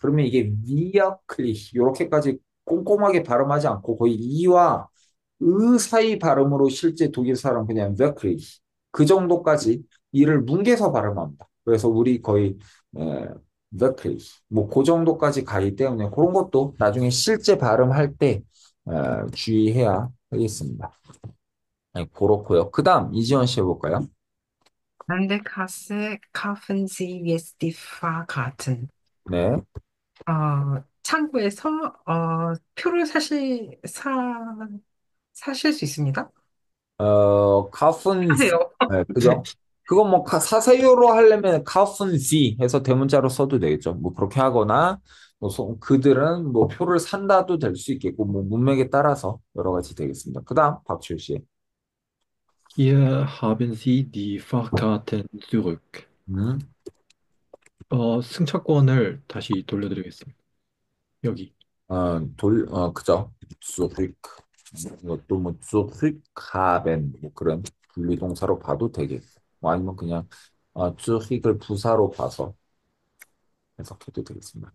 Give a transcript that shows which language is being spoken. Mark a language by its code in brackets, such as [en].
[ko] 그러면 이게 비아클리시 이렇게까지 꼼꼼하게 발음하지 않고 거의 이와 으 사이 발음으로 실제 독일 사람 그냥 wirklich 그 정도까지 이를 뭉개서 발음합니다. 그래서 우리 거의 에, wirklich 뭐그 정도까지 가기 때문에 그런 것도 나중에 실제 발음할 때 주의해야 하겠습니다. 네, 그렇고요. 그다음 이지원 씨 해볼까요? [de] An der Kasse kaufen Sie jetzt die Fahrkarten. [ko] 네, 창구에서 표를 사실 수 있습니다. 카푼 하세요. 네, 그죠? 그거 뭐 사세요로 하려면 카푼시 해서 대문자로 써도 되겠죠. 뭐 그렇게 하거나 뭐 그들은 뭐 표를 산다도 될 수 있겠고 뭐 문맥에 따라서 여러 가지 되겠습니다. 그다음 박철 씨. [de] Hier haben Sie die Fahrkarten zurück. [ko] 음, 승차권을 다시 돌려드리겠습니다. 여기. 그죠? zurück. 이것도 뭐 zurückhaben 뭐 그런 분리동사로 봐도 되겠고 뭐 아니면 그냥 zurück을 부사로 봐서 해석해도 되겠습니다.